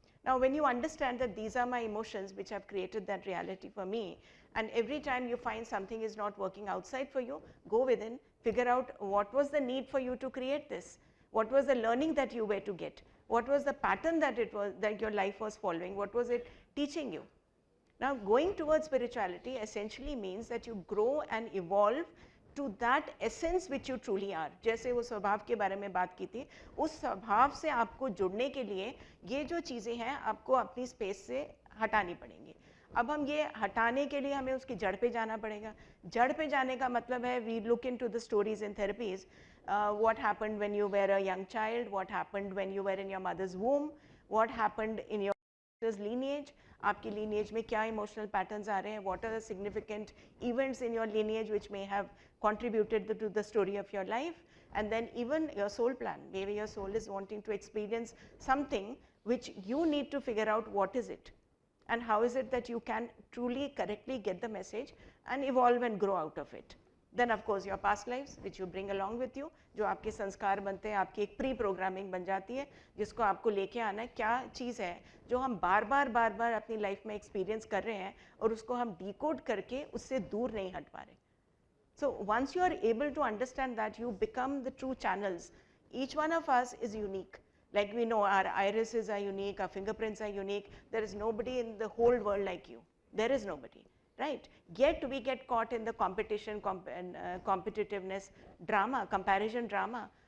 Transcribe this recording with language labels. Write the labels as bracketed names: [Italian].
[English] Now when you understand that these are my emotions which have created that reality for me, and every time you find something is not working outside for you, go within, figure out what was the need for you to create this, what was the learning that you were to get, what was the pattern that your life was following, what was it teaching you. Now going towards spirituality essentially means that you grow and evolve to that essence which you truly are. [Hindi] जैसे वो स्वभाव के बारे में बात की थी, उस स्वभाव से आपको जुड़ने के लिए ये जो चीज़ें हैं आपको अपनी स्पेस से हटानी पड़ेंगी. अब हम ये हटाने के लिए हमें उसकी जड़ पे जाना पड़ेगा. जड़ पे जाने का मतलब है [English] we look into the stories in therapies, what happened when you were a young child, what happened when you were in your mother's womb, what happened in your lineage, [Hindi] आपकी lineage में क्या emotional patterns आ रहे हैं, [English] what are the significant events in your lineage which may have contributed to the story of your life, and then even your soul plan. Maybe your soul is wanting to experience something which you need to figure out what is it and how is it that you can truly correctly get the message and evolve and grow out of it. Then of course your past lives which you bring along with you, [Hindi] जो आपके संस्कार बनते हैं, आपकी एक pre programming बन जाती है जिसको आपको लेके आना है. क्या चीज़ है जो हम बार बार अपनी लाइफ में एक्सपीरियंस कर रहे हैं और उसको हम डिकोड करके उससे दूर नहीं हट पा रहे. [English] So once you are able to understand that, you become the true channels. Each one of us is unique. Like we know our irises are unique, our fingerprints are unique. There is nobody in the whole world like you. There is nobody, right? Yet we get caught in the competition, competitiveness, drama, comparison drama.